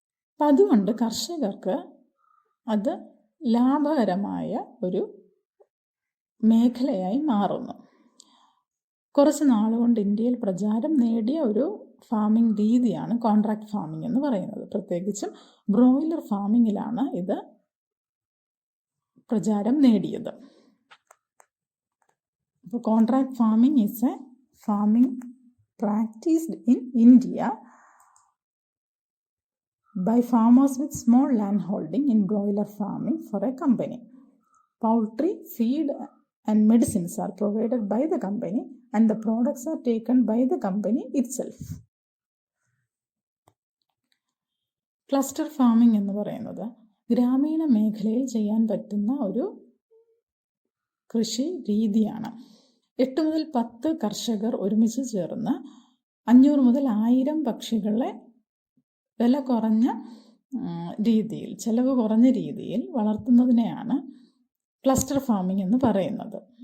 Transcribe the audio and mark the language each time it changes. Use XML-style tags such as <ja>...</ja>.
<ml>അപ്പം അതുകൊണ്ട് കർഷകർക്ക് അത് ലാഭകരമായ ഒരു മേഖലയായി മാറുന്നു. കുറച്ച് നാളുകൊണ്ട് ഇന്ത്യയിൽ പ്രചാരം നേടിയ ഒരു ഫാമിംഗ് രീതിയാണ് കോൺട്രാക്റ്റ് ഫാമിംഗ് എന്ന് പറയുന്നത്. പ്രത്യേകിച്ചും ബ്രോയിലർ ഫാമിങ്ങിലാണ് ഇത് പ്രചാരം നേടിയത്.</ml> <en>അപ്പോൾ contract farming is a farming practised in India by farmers with small land holding in broiler farming for a company. Poultry, feed and medicines are provided by the company and the products are taken by the company itself.</en> <ml>Cluster farming എന്ന് പറയുന്നത് ഗ്രാമീണ മേഖലയിൽ ചെയ്യാൻ പറ്റുന്ന ഒരു കൃഷി രീതിയാണ്. 8 മുതൽ 10 കർഷകർ ഒരുമിച്ച് ചേർന്ന് 500 മുതൽ 1000 പക്ഷികളെ വില കുറഞ്ഞ രീതിയിൽ, ചെലവ് കുറഞ്ഞ രീതിയിൽ വളർത്തുന്നതിനെയാണ് ക്ലസ്റ്റർ ഫാമിംഗ് എന്ന് പറയുന്നത്.</ml>